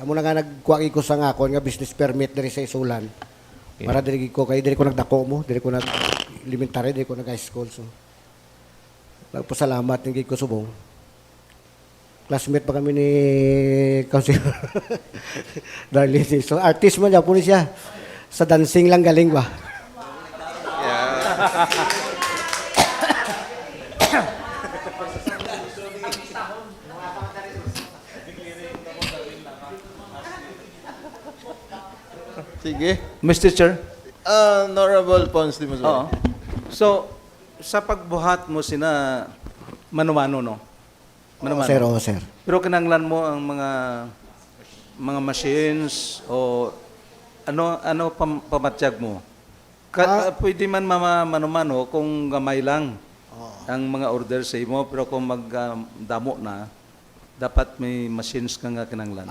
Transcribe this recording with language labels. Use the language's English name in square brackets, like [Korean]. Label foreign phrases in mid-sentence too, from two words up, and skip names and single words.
[Hiligaynon] Amo na nga nagkuha ko sa ako nga business permit diri sa Isulan. Okay. Para diri ko nagdako mo, diri ko nag elementary, diri ko nag [English] high school. [Hiligaynon] So nagpasalamat ng ko subong. Classmate pa kami ni Councilor Darlene. So, artist man po siya. Sa dancing lang galing ba? Sige. [English] Mr. Chair? Honorable Pons de Musol. [Hiligaynon] Oo. So, sa pagbuhat mo sina mano-mano, no? Sir, oo, sir. Pero kinanglan mo ang mga machines o ano pamatyag mo? Pwede man mano-mano kung gamay lang ang mga order sa imo, pero kung magdamo na, dapat may machines ka nga kinanglan.